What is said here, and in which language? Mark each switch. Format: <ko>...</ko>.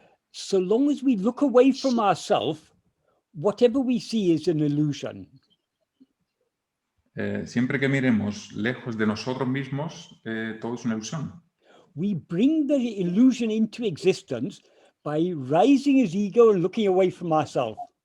<en>So long as we look away from ourselves, whatever we see is an illusion.</en> <es>Siempre que miremos lejos de nosotros mismos, todo es una ilusión.</es> <en>We bring the illusion into existence by rising as ego and looking away from ourselves.</en>